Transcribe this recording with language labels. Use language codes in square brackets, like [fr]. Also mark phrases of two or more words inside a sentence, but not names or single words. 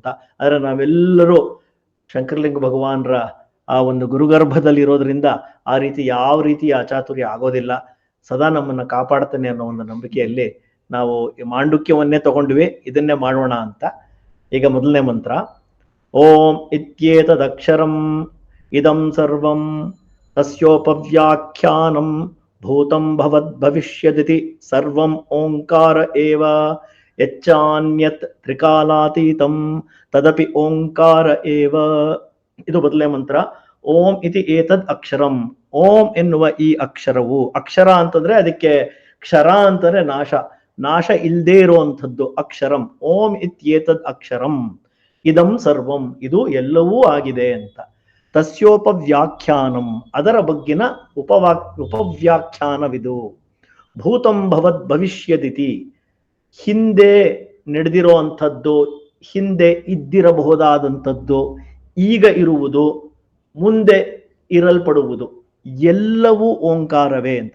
[kn] ಆದ್ರೆ ನಾವೆಲ್ಲರೂ ಶಂಕರಲಿಂಗ ಭಗವಾನರ ಆ ಒಂದು ಗುರುಗರ್ಭದಲ್ಲಿ ಇರೋದ್ರಿಂದ ಆ ರೀತಿ ಯಾವ ರೀತಿಯ ಅಚಾತುರ್ಯ ಆಗೋದಿಲ್ಲ, ಸದಾ ನಮ್ಮನ್ನ ಕಾಪಾಡ್ತಾನೆ ಅನ್ನೋ ಒಂದು ನಂಬಿಕೆಯಲ್ಲಿ ನಾವು ಈ ಮಾಂಡುಕ್ಯವನ್ನೇ ತಗೊಂಡ್ವಿ, ಇದನ್ನೇ ಮಾಡೋಣ ಅಂತ. ಈಗ ಮೊದಲನೇ ಮಂತ್ರ, [sa] ಓಂ ಇತ್ಯೇತದಕ್ಷರಂ ಇದಂ ಸರ್ವಂ ತಸ್ಯೋಪವ್ಯಾಖ್ಯಾನಂ ಭೂತಂ ಭವದ್ ಭವಿಷ್ಯದಿತಿ ಸರ್ವಂ ಓಂಕಾರ ಏವ ಯಚ್ಚಾನ್ಯತ್ ತ್ರಿಕಾಲಾತೀತಂ ತದಪಿ ಓಂಕಾರ ಏವ. [kn] ಇದು ಮೊದಲನೇ ಮಂತ್ರ. [sa] ಓಂ ಇತಿ ಏತದ್ ಅಕ್ಷರಂ, [kn] ಓಂ ಎನ್ನುವ ಈ ಅಕ್ಷರವು, ಅಕ್ಷರ ಅಂತಂದ್ರೆ ಅದಕ್ಕೆ ಕ್ಷರ ಅಂತಂದ್ರೆ ನಾಶ, ನಾಶ ಇಲ್ದೇ ಇರುವಂಥದ್ದು ಅಕ್ಷರಂ. [sa] ಓಂ ಇತ್ಯೇತದ್ ಅಕ್ಷರಂ ಇದಂ ಸರ್ವಂ, [kn] ಇದು ಎಲ್ಲವೂ ಆಗಿದೆ ಅಂತ. ತಸ್ಯೋಪವ್ಯಾಖ್ಯಾನಂ, ಅದರ ಬಗ್ಗಿನ ಉಪವ್ಯಾಖ್ಯಾನವಿದು. [sa] ಭೂತಂ ಭವದ್ ಭವಿಷ್ಯದಿತಿ, [kn] ಹಿಂದೆ ನಡೆದಿರೋ ಅಂಥದ್ದು, ಹಿಂದೆ ಇದ್ದಿರಬಹುದಾದಂಥದ್ದು, ಈಗ ಇರುವುದು, ಮುಂದೆ ಇರಲ್ಪಡುವುದು, ಎಲ್ಲವೂ ಓಂಕಾರವೇ ಅಂತ.